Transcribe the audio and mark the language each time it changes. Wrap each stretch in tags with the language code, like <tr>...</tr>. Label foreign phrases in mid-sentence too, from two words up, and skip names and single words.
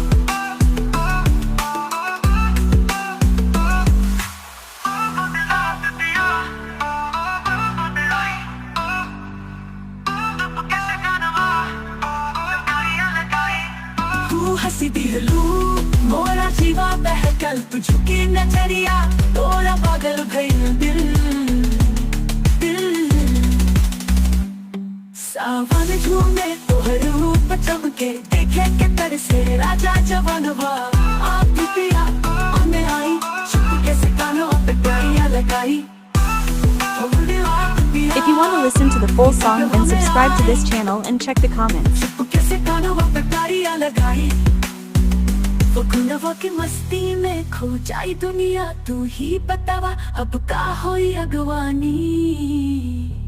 <bho>तू हंसी दी हलू मोरा जीवा बहकल तू झुकी नजरिया तोरा पागल भइल दिल दिल सावन झूमे तोहर रूप चमके देखे के तरसे राजा जवानवा। आप पिया हमें आई चुप कैसे कानवा पे प्यारियां लगाई।</bho> <en>If you want to listen to the full song, then subscribe to this channel and check the comments.</en> <bho>फगुनवा के मस्ती में खो जाई दुनिया तू ही बतावा अब का होई अगवानी।</bho>